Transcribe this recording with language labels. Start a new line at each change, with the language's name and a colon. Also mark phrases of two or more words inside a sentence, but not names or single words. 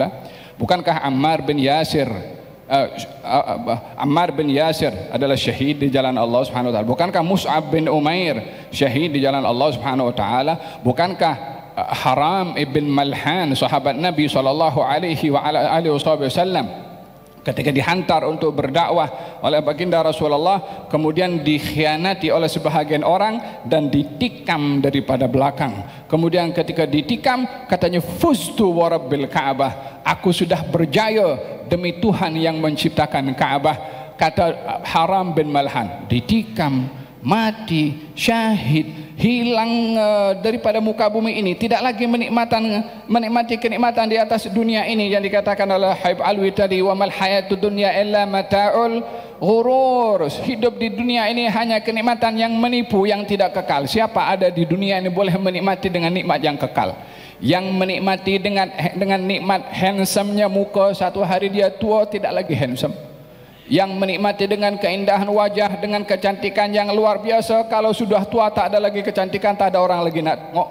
Malay: Bukankah Ammar bin Yasir adalah syahid di jalan Allah
Arabic: سبحانه وتعالى?
Malay: Bukankah Mus'ab bin Umair syahid di jalan Allah
Arabic: سبحانه وتعالى?
Malay: Bukankah Haram ibn Malhan sahabat Nabi
Arabic: صلى الله عليه وسلم
Malay: ketika dihantar untuk berdakwah oleh baginda Rasulullah kemudian dikhianati oleh sebahagian orang dan ditikam daripada belakang. Kemudian ketika ditikam katanya
Arabic: فزت ورب الكعبة,
Malay: aku sudah berjaya demi Tuhan yang menciptakan Ka'bah. Kata Haram bin Malhan, ditikam, mati, syahid, hilang daripada muka bumi ini, tidak lagi menikmati kenikmatan di atas dunia ini yang dikatakan oleh Habib Alwi tadi,
Arabic: وما الحياة الدنيا إلا متاع الغرور.
Malay: Hidup di dunia ini hanya kenikmatan yang menipu, yang tidak kekal. Siapa ada di dunia ini boleh menikmati dengan nikmat yang kekal? Yang menikmati dengan nikmat handsome-nya muka, satu hari dia tua tidak lagi handsome. Yang menikmati dengan keindahan wajah, dengan kecantikan yang luar biasa, kalau sudah tua tak ada lagi kecantikan, tak ada orang lagi nak tengok.